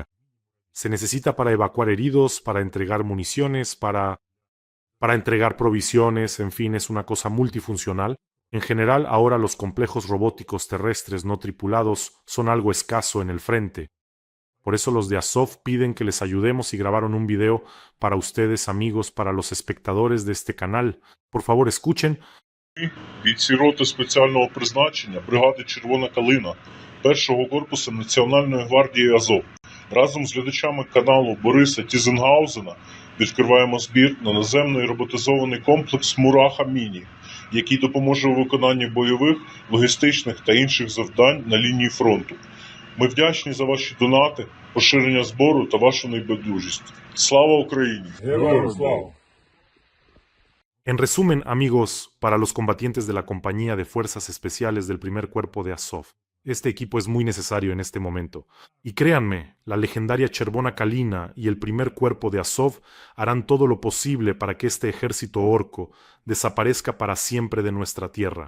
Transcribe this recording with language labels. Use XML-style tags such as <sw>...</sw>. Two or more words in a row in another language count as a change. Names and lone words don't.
<es>Se necesita para evacuar heridos, para entregar municiones, para entregar provisiones, en fin, es una cosa multifuncional. En general, ahora los complejos robóticos terrestres no tripulados son algo escaso en el frente. Por eso los de Azov piden que les ayudemos y grabaron un video para ustedes, amigos, para los espectadores de este canal. Por favor, escuchen.</es> <uk>Бійці роти спеціального призначення бригади «Червона калина» першого корпусу Національної гвардії Азов разом з глядачами каналу Бориса Тізенгаузена відкриваємо збір на наземний роботизований комплекс «Мураха-Міні», який допоможе у виконанні бойових, логістичних та інших завдань на лінії фронту. Ми вдячні за ваші донати, поширення збору та вашу небайдужість. Слава Україні! Героям слава!</uk> <es>En resumen, amigos, para los combatientes de la Compañía de Fuerzas Especiales del Primer Cuerpo de Azov, este equipo es muy necesario en este momento. Y créanme, la legendaria Chervona Kalina y el Primer Cuerpo de Azov harán todo lo posible para que este ejército orco desaparezca para siempre de nuestra tierra.</es>